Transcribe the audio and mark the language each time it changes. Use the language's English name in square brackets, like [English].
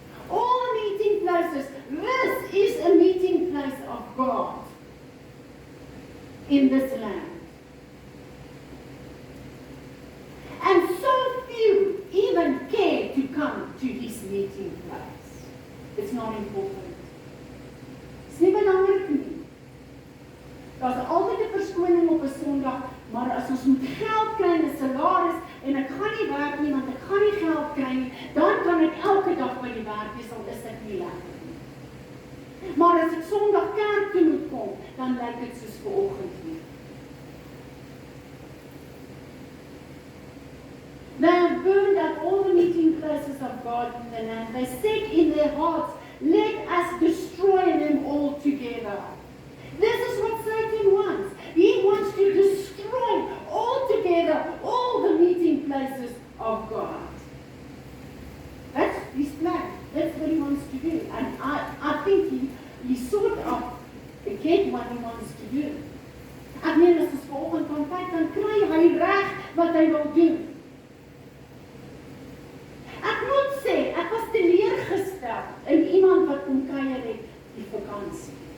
[English] All the meeting places. This is a meeting place of God in this land. And so few even care to come to his meeting place. It's not important. It's [Afrikaans] nie belangrik nie. Daar is altyd 'n verskoning op 'n Sondag, maar as ons moet geld kry en 'n salaris en ek gaan nie werk nie want ek gaan nie geld kry nie, dan kan ek elke dag by die werk wees, al is dit nie lekker nie. Maar as ek Sondag kerk toe moet kom, dan lyk dit soos vanoggend hier. [English] They have burned up all the meeting places of God in the land. They said in their hearts, let us destroy them all together. This is what Satan wants. He wants to destroy altogether all the meeting places of God. That's his plan. That's what he wants to do. And I think he sort of get what he wants to do. [Afrikaans] Ek meen as ons vanoggend kan kyk, dan kry hy reg wat hy wil doen. Ek moet sê, ek was teleurgestel in iemand wat kom kuier het die vakansie.